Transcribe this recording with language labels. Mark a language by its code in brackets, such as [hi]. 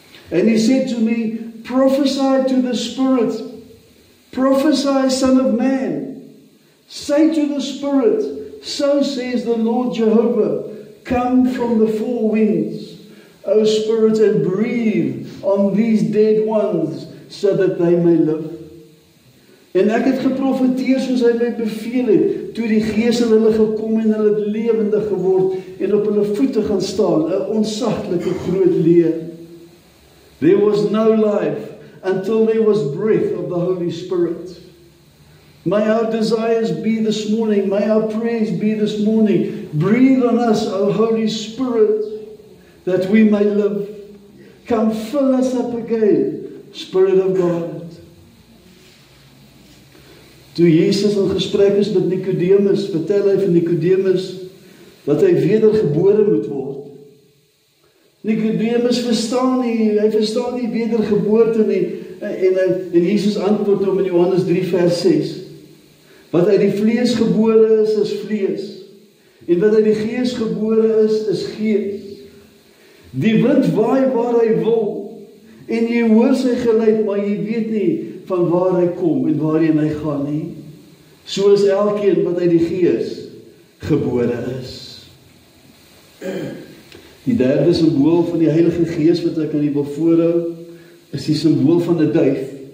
[en] And he said to me, "Prophesy to the Spirit, prophesy, Son of Man. Say to the Spirit, so says the Lord Jehovah, come from the four winds, O Spirit, and breathe on these dead ones, so that they may live." [af] En ek het geprofeteer soos hy my beveel het, toe die Gees in hulle gekom en hulle het lewendig geword en op hulle voete gaan staan, 'n ontsaglike groot leer. [en] There was no life until there was breath of the Holy Spirit. May our desires be this morning, may our prayers be this morning, breathe on us, O Holy Spirit, that we may live. Come fill us up again, Spirit of God. [af] Toe Jesus in gesprek is met Nicodemus, vertel hy van Nicodemus dat hy wedergebore moet word. Nicodemus verstaan nie, hy verstaan nie wedergeboorte nie, en Jesus antwoord hom in Johannes 3 vers 6. Wat uit die vlees gebore is vlees, en wat uit die gees gebore is gees. Die wind waai waar hy wil, en jy hoor sy geluid, maar jy weet nie van waar hy kom en waarheen hy gaan nie. So is elkeen wat uit die gees gebore is. Die derde simbool van die Heilige Gees wat ek aan u wil voorhou, is die simbool van 'n duif.